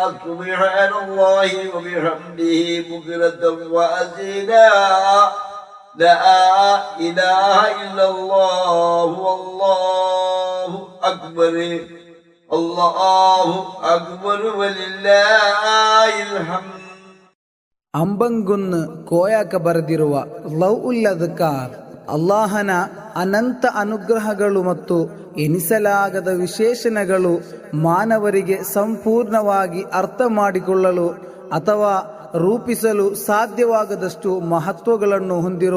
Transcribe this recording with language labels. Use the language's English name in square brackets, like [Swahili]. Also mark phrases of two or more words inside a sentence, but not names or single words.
[Arabic] سبحان الله وبحمده بكرة وأصيلا. لا إله إلا الله والله أكبر الله أكبر ولله الحمد. [Kannada] ಅಂಬಂಗುನ್ನು ಕೋಯಾಕ ಬರೆದಿರುವ ಲವ್ ಉಲ್ ಅದ್ಕಾರ್ ಅಲ್ಲಾಹನ ಅನಂತ ಅನುಗ್ರಹಗಳು ಮತ್ತು ಎನಿಸಲಾಗದ ವಿಶೇಷಣಗಳು ಮಾನವರಿಗೆ ಸಂಪೂರ್ಣವಾಗಿ ಅರ್ಥ ಮಾಡಿಕೊಳ್ಳಲು ಅಥವಾ ರೂಪಿಸಲು ಸಾಧ್ಯವಾಗದಷ್ಟು ಮಹತ್ವಗಳನ್ನು ಹೊಂದಿರುವ